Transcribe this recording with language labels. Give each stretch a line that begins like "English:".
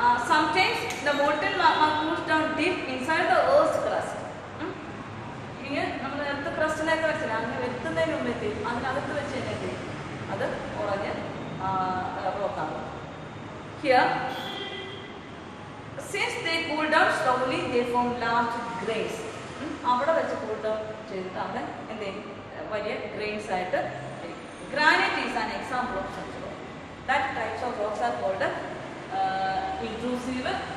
English: Sometimes the molten magma cools down deep inside the earth's crust.
Malayalam: ഇങ്ങനെ നമ്മൾ earth ക്രസ്റ്റിലേക്ക് വെച്ചില്ല, അങ്ങനെ വെക്കുന്നതിന് മുമ്പ് എത്തി അതിനകത്ത് വെച്ച് തന്നെ എത്തി അത് ഉറഞ്ഞ് റോക്കാവും.
English: Here, since they cool down slowly, they form large grains.
Malayalam: അവിടെ വെച്ച് കൂൾ ഡൗൺ ചെയ്തിട്ട് അവിടെ എന്ത് ചെയ്യും, വലിയ ഗ്രെയിൻസ് ആയിട്ട്.
English: Granite is an example of such rock. That types of rocks are called intrusive.